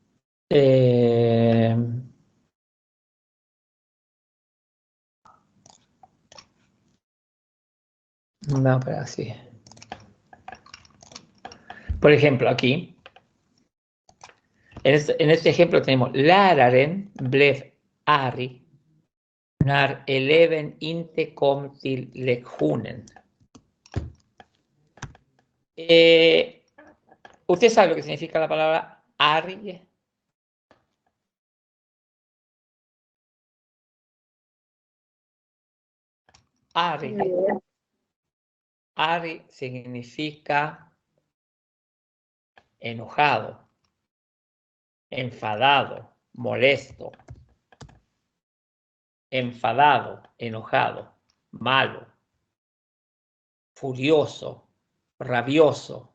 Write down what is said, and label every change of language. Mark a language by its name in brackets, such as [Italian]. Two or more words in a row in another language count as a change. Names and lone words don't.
[Spanish] No, pero así. Por ejemplo, aquí. En este ejemplo tenemos [Swedish] Läraren blev arg när eleven inte kom till lektionen. [Spanish] ¿Usted sabe lo que significa la palabra arg? Arg. Arg significa enojado, enfadado, molesto, enfadado, enojado, malo, furioso, rabioso.